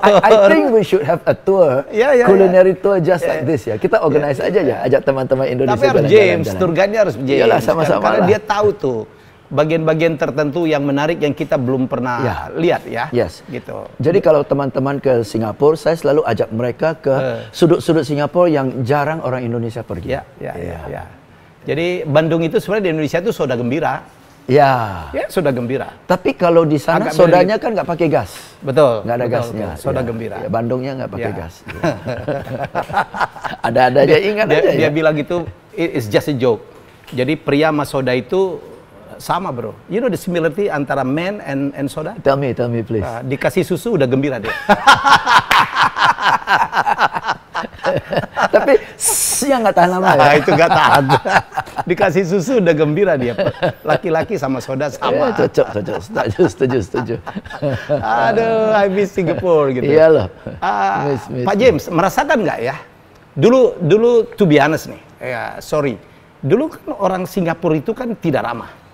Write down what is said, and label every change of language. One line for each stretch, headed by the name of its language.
English: I think we should have a tour, culinary tour just like this ya.
Indonesian: Kita organize aja ya, ajak teman-teman Indonesia. Tapi harus James, tour guide-nya harus James. Iyalah, sama-sama karena lah. dia tahu tuh bagian-bagian tertentu yang menarik yang kita belum pernah lihat ya. Gitu. Jadi kalau teman-teman ke Singapura, saya selalu ajak mereka ke sudut-sudut Singapura yang jarang orang Indonesia pergi. Jadi Bandung itu sebenarnya di Indonesia itu soda gembira. Soda gembira. Tapi kalau di sana sodanya kan nggak pakai gas. Betul. Nggak ada gasnya. Soda gembira. Bandungnya nggak pakai gas. Ada aja ingat aja. Dia bilang itu
English: it's just a joke.
Indonesian: Jadi pria sama soda itu sama bro.
English: You know the similarity
Indonesian: antara
English: man and soda? Tell me please.
Indonesian: Dikasih susu udah gembira dia. Tapi yang nggak tahan lama ya. Itu nggak tahan. Dikasih susu udah gembira dia. Laki-laki sama soda sama. Cocok. Setuju. Aduh,
English: I miss Singapore
Indonesian: gitu. Iya loh. Pak James, merasakan nggak ya? Dulu
English: to be honest
Indonesian: nih,
English: sorry.
Indonesian: Dulu kan orang Singapura itu kan tidak ramah.